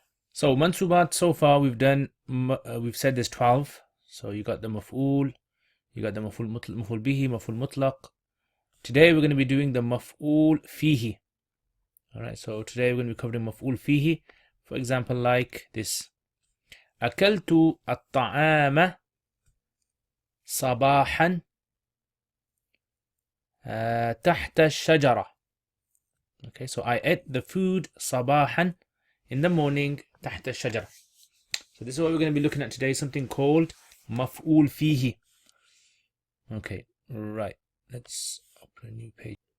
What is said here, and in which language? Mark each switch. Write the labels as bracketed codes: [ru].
[en] So mansubat so far we've said there's 12. So you got the maf'ul, you got the maf'ul bihi, maf'ul mutlaq. Today we're going to be doing the maf'ul fihi. All right. So today we're going to be covering maf'ul fihi. For example, like this. [ar] أكلت الطعام صباحا تحت الشجرة. [en] Okay, so I ate the food صباحا in the morning [ar] تحت الشجرة. [en] So this is what we're going to be looking at today, something called مفعول فيه. Okay, right. Let's open a new page.